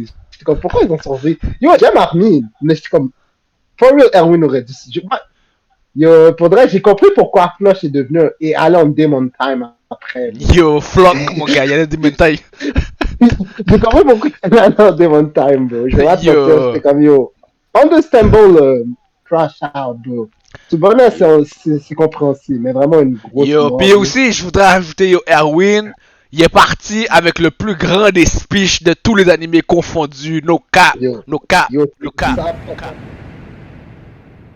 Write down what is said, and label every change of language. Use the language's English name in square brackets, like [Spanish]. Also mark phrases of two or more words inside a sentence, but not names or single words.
[French] Comme, pourquoi ils ont sauvé? Yo, j'aime Armin, mais c'est comme, [English] for real, [French] Erwin aurait dû. Yo, faudrait, j'ai compris pourquoi Flush est devenu et allé en Demon Time après. Yo, Flock, mon gars, il y a des Demon Time. J'ai compris pourquoi il est allé en Demon Time, bro. Je vais te dire, c'était comme, [English] yo, understandable, crash out, bro. [French] Tout bonheur, c'est compréhensible, mais vraiment une grosse. Yo, puis aussi, je voudrais ajouter, yo, Erwin. Il est parti avec le plus grand des speeches de tous les animés confondus. [English] No cap, no cap, no cap.